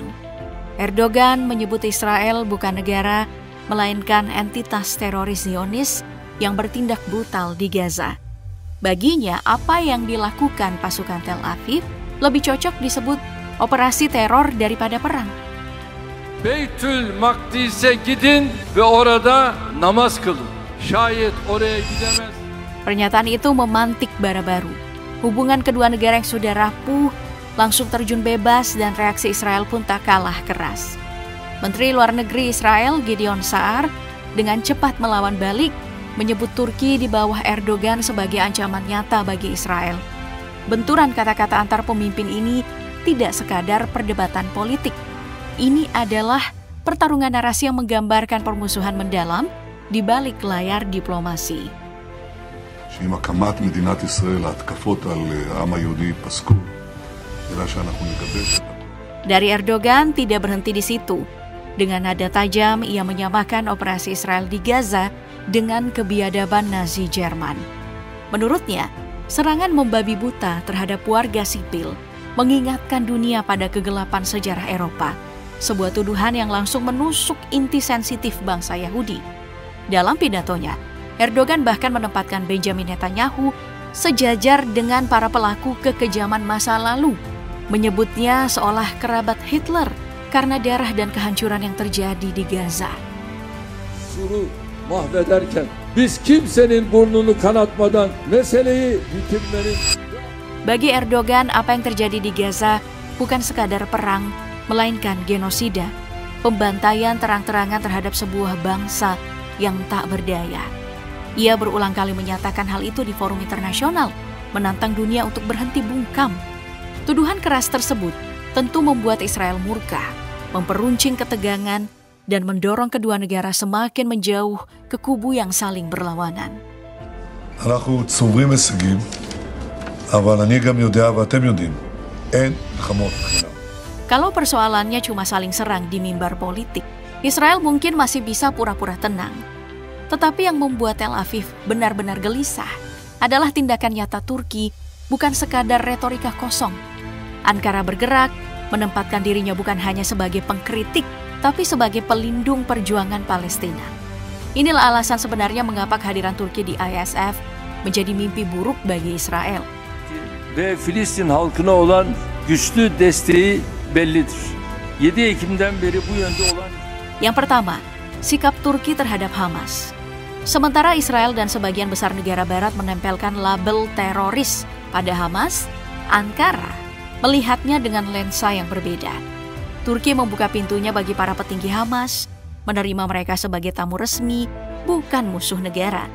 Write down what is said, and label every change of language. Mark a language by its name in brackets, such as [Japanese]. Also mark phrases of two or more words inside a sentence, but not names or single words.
[Indonesian] Erdogan menyebut Israel bukan negara, melainkan entitas teroris Zionis yang bertindak brutal di Gaza. Baginya, apa yang dilakukan pasukan Tel Aviv lebih cocok disebut operasi teror daripada perang. [Turkish] Beytül Makdis'e gidin ve orada namaz kılın. Şayet oraya gidemez. [Indonesian] Pernyataan itu memantik bara baru. Hubungan kedua negara yang sudah rapuh langsung terjun bebas dan reaksi Israel pun tak kalah keras. Menteri Luar Negeri Israel Gideon Sa'ar dengan cepat melawan balik, menyebut Turki di bawah Erdogan sebagai ancaman nyata bagi Israel. Benturan kata-kata antar pemimpin ini tidak sekadar perdebatan politik. Ini adalah pertarungan narasi yang menggambarkan permusuhan mendalam di balik layar diplomasi. [Hebrew] שעם הקמת מדינת ישראל ההתקפות על העם היהודי פסקו, אלא שאנחנו נגבש. [Indonesian] Dari Erdogan tidak berhenti di situ. Dengan nada tajam, ia menyamakan operasi Israel di Gaza dengan kebiadaban Nazi Jerman. Menurutnya, serangan membabi buta terhadap warga sipil mengingatkan dunia pada kegelapan sejarah Eropa, sebuah tuduhan yang langsung menusuk inti sensitif bangsa Yahudi. Dalam pidatonya, Erdogan bahkan menempatkan Benjamin Netanyahu sejajar dengan para pelaku kekejaman masa lalu, menyebutnya seolah kerabat Hitler karena darah dan kehancuran yang terjadi di Gaza. [Turkish] Suru mahvederken biz kimsenin burnunu kanatmadan meseleyi bitirmenin. [Indonesian] Bagi Erdogan, apa yang terjadi di Gaza bukan sekadar perang, melainkan genosida, pembantaian terang-terangan terhadap sebuah bangsa yang tak berdaya. Ia berulang kali menyatakan hal itu di forum internasional, menantang dunia untuk berhenti bungkam. Tuduhan keras tersebut tentu membuat Israel murka, memperuncing ketegangan, dan mendorong kedua negara semakin menjauh ke kubu yang saling berlawanan. [Hebrew] אנחנו צוברים הישגים, אבל אני גם יודע ואתם יודעים, אין מלחמות חינם. [Indonesian] Kalau persoalannya cuma saling serang di mimbar politik, Israel mungkin masih bisa pura-pura tenang. Tetapi yang membuat Tel Aviv benar-benar gelisah adalah tindakan nyata Turki, bukan sekadar retorika kosong. Ankara bergerak, menempatkan dirinya bukan hanya sebagai pengkritik, tapi sebagai pelindung perjuangan Palestina. Inilah alasan sebenarnya mengapa kehadiran Turki di ISF menjadi mimpi buruk bagi Israel. [Turkish] Ve Filistin halkına olan güçlü desteği bellidir. 7 Ekim'den beri bu yönde olan... [Indonesian] Yang pertama, sikap Turki terhadap Hamas. Sementara Israel dan sebagian besar negara barat menempelkan label teroris pada Hamas, Ankara melihatnya dengan lensa yang berbeda. Turki membuka pintunya bagi para petinggi Hamas, menerima mereka sebagai tamu resmi, bukan musuh negara.